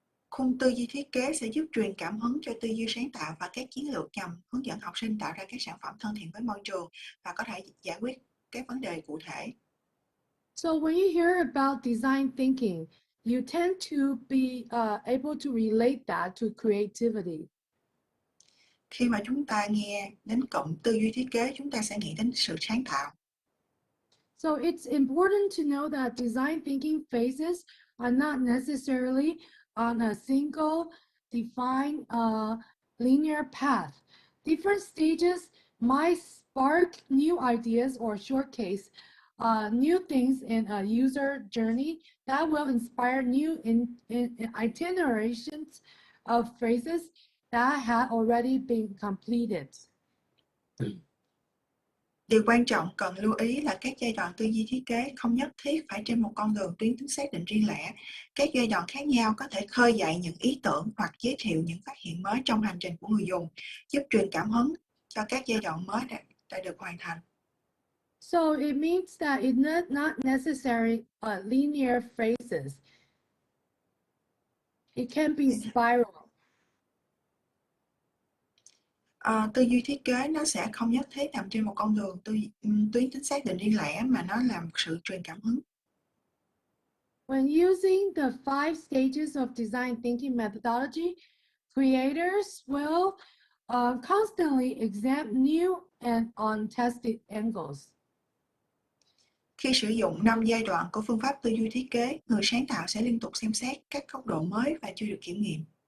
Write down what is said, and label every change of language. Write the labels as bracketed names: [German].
[Vietnamese] Khung tư duy thiết kế sẽ giúp truyền cảm hứng cho tư duy sáng tạo và các chiến lược nhằm hướng dẫn học sinh tạo ra các sản phẩm thân thiện với môi trường và có thể giải quyết các vấn đề cụ thể. [English] So when you hear about design thinking, you tend to be able to relate that to creativity. [Vietnamese] Khi mà chúng ta nghe đến cụm tư duy thiết kế, chúng ta sẽ nghĩ đến sự sáng tạo. [English] So it's important to know that design thinking phases are not necessarily on a single defined linear path. Different stages might spark new ideas or showcase new things in a user journey that will inspire new itinerations of phases that had already been completed. [Vietnamese] Điều quan trọng cần lưu ý là các giai đoạn tư duy thiết kế không nhất thiết phải trên một con đường tuyến tính xác định riêng lẻ. Các giai đoạn khác nhau có thể khơi dậy những ý tưởng hoặc giới thiệu những phát hiện mới trong hành trình của người dùng, giúp truyền cảm hứng cho các giai đoạn mới đã được hoàn thành. [English] So it means that it's not necessary linear phases. It can be spiral. [Vietnamese] Tư duy thiết kế nó sẽ không nhất thiết nằm trên một con đường tuyến tính xác định riêng lẻ mà nó là một sự truyền cảm hứng. [English] When using the 5 stages of design thinking methodology, creators will constantly examine new and untested angles. [Vietnamese] Khi sử dụng 5 giai đoạn của phương pháp tư duy thiết kế, người sáng tạo sẽ liên tục xem xét các góc độ mới và chưa được kiểm nghiệm.